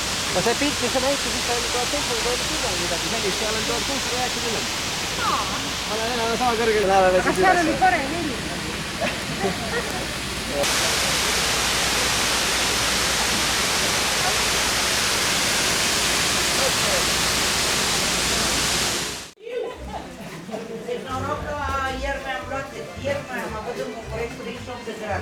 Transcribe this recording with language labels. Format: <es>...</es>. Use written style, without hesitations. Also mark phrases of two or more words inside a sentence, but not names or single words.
<et>no see pilt, mis sa näitasid, see oli 1790 midagi sellist, seal on 1690. Ma olen enam sama kõrgel. Aga seal oli parem heli.</et> <ro>Ieri mi-am luat, ieri am avut în București 38 de grade.</ro>